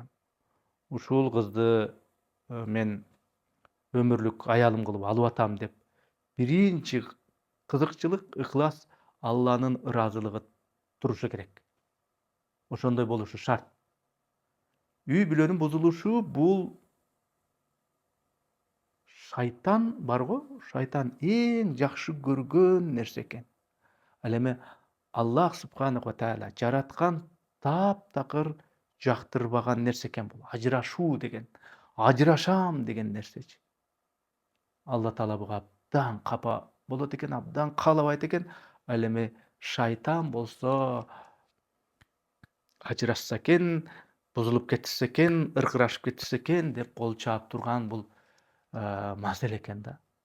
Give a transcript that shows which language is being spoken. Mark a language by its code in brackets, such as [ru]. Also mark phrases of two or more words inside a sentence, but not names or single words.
[ky] Ушул кызды мен өмүрлүк аялым кылып алып атам деп биринчи кызыкчылык, ыхлас Алланын ыраазылыгы турушу керек. Ошондой болушу шарт. Үй бүлөнүн бузулушу бул шайтан барго, шайтан эң жакшы көргөн нерсе экен. Ал эми [ar] الله سبحانه وتعالى [ky] жараткан таптакыр жактырбаган нерсе экен бул. Ажырашуу деген, ажырашам деген нерсечи. Алла таала буга абдан капа болот экен, абдан каалабайт экен. Ал эми шайтан болсо ажырашса экен, бузулуп кетсе экен, ыркырашып кетсе экен деп кол чаап турган бул маселе экен да.